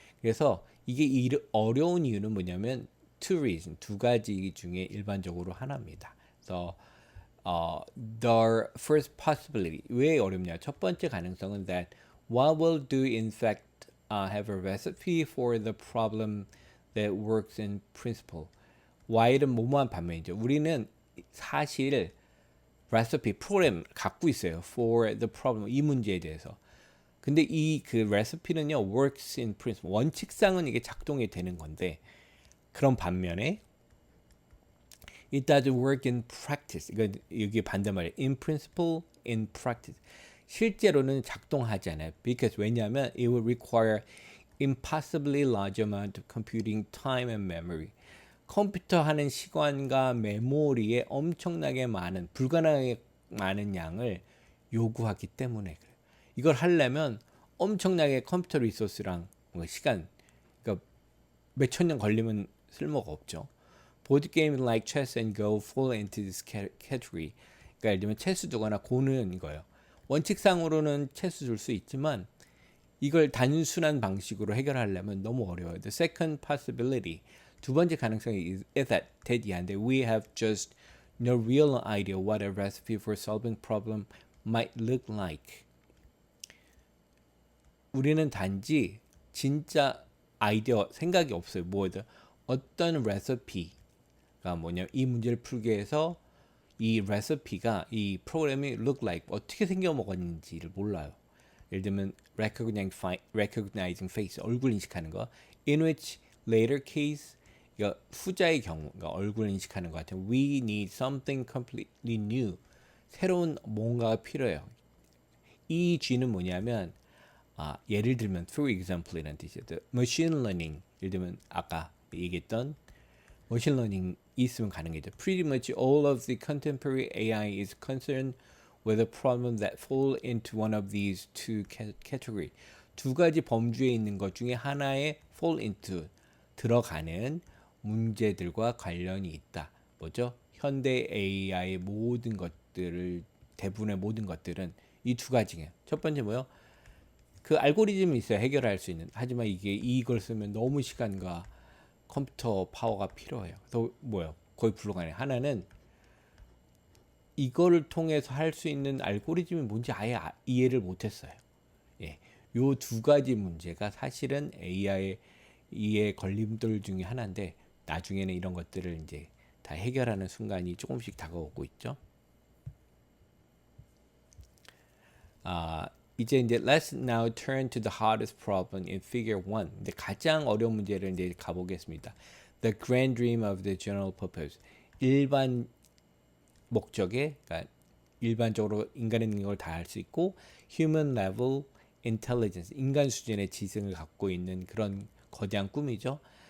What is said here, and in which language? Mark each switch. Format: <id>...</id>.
<ko>그래서 이게 어려운 이유는 뭐냐면</ko> <en>two reasons</en> <ko>두 가지 중에 일반적으로 하나입니다. 그래서</ko> <en>the first possibility</en> <ko>왜 어렵냐? 첫 번째 가능성은</ko> <en>that what will do in fact have a recipe for the problem that works in principle.</en> <ko>while은 뭐뭐한 반면이죠. 우리는 사실 recipe 프로그램 갖고 있어요.</ko> <en>for the problem</en> <ko>이 문제에 대해서. 근데 이 그 recipe는요</ko> <en>works in principle</en> <ko>원칙상은 이게 작동이 되는 건데 그런 반면에</ko> <en>It doesn't work in practice.</en> <ko>이거 여기 반대말이에요.</ko> <en>In principle, in practice.</en> <ko>실제로는 작동하지 않아요.</ko> <en>Because</en> <ko>왜냐하면</ko> <en>it will require impossibly large amount of computing time and memory.</en> <ko>컴퓨터 하는 시간과 메모리에 엄청나게 많은 불가능하게 많은 양을 요구하기 때문에 그래요. 이걸 하려면 엄청나게 컴퓨터 리소스랑 뭔가 시간, 그러니까 몇천 년 걸리면 쓸모가 없죠.</ko> <en>Board games like chess and go fall into this category.</en> <ko>그러니까 예를 들면 체스 두거나 고는 이거예요. 원칙상으로는 체스 줄 수 있지만 이걸 단순한 방식으로 해결하려면 너무 어려워요.</ko> <en>The second possibility,</en> <ko>두 번째 가능성이</ko> <en>is that 대디한데 we have just no real idea what a recipe for solving problem might look like.</en> <ko>우리는 단지 진짜 아이디어 생각이 없어요. 뭐든 어떤 레시피가 뭐냐 이 문제를 풀기 위해서 이 레시피가 이 프로그램이</ko> <en>look like</en> <ko>어떻게 생겨 먹었는지를 몰라요. 예를 들면</ko> <en>recognizing face</en> <ko>얼굴 인식하는 거</ko> <en>in which later case</en> <ko>이거 후자의 경우 그러니까 얼굴 인식하는 것 같은</ko> <en>we need something completely new</en> <ko>새로운 뭔가가 필요해요. 이 G는 뭐냐면 예를 들면 for example이라는 뜻이에요. machine learning 예를 들면 아까 얘기했던 machine learning 있으면 가능해져.</ko> <en>Pretty much all of the contemporary AI is concerned with a problem that fall into one of these two category.</en> <ko>두 가지 범주에 있는 것 중에 하나에</ko> <en>fall into</en> <ko>들어가는 문제들과 관련이 있다. 뭐죠? 현대 AI의 모든 것들을 대부분의 모든 것들은 이 두 가지예요. 첫 번째 뭐요? 그 알고리즘이 있어요. 해결할 수 있는. 하지만 이게 이걸 쓰면 너무 시간과 컴퓨터 파워가 필요해요. 그래서 뭐요? 거의 불가능해. 하나는 이거를 통해서 할 수 있는 알고리즘이 뭔지 아예 이해를 못했어요. 예, 요 두 가지 문제가 사실은 AI의 이해 걸림돌 중에 하나인데 나중에는 이런 것들을 이제 다 해결하는 순간이 조금씩 다가오고 있죠. 이제</ko> <en>let's now turn to the hardest problem in figure 1.</en> <ko>이제 가장 어려운 문제를 이제 가보겠습니다.</ko> <en>The grand dream of the general purpose.</en> <ko>일반 목적에 그러니까 일반적으로 인간의 능력을 다 할 수 있고</ko> <en>human level intelligence</en> <ko>인간 수준의 지성을 갖고 있는 그런 거대한 꿈이죠.</ko>